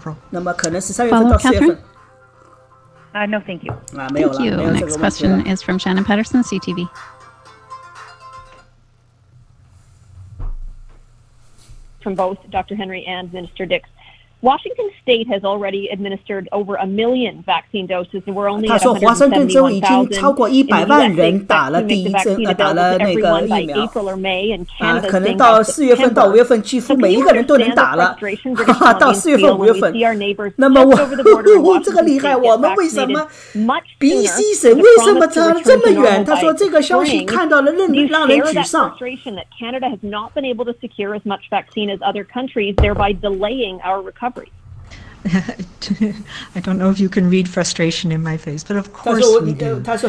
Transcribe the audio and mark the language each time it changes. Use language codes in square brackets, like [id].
[zh] 那么可能是3月份到4月份。 [en] No, thank you. Thank you. Next question is from Shannon Patterson, CTV. From both Dr. Henry and Minister Dix. Washington State has already administered over 1 million vaccine doses, and we're only at 171,000 in the US. [zh] 打了第一针，打了那个疫苗。可能到4月份到5月份，几乎每一个人都能打了。到4月份、5月份，那么我这个厉害，我们为什么 BC 省为什么差这么远？他说这个消息看到了让人沮丧。 [en] Canada has not been able to secure as much vaccine as other countries, thereby delaying our recovery. I don't know if you can read frustration in my face, but of course we do.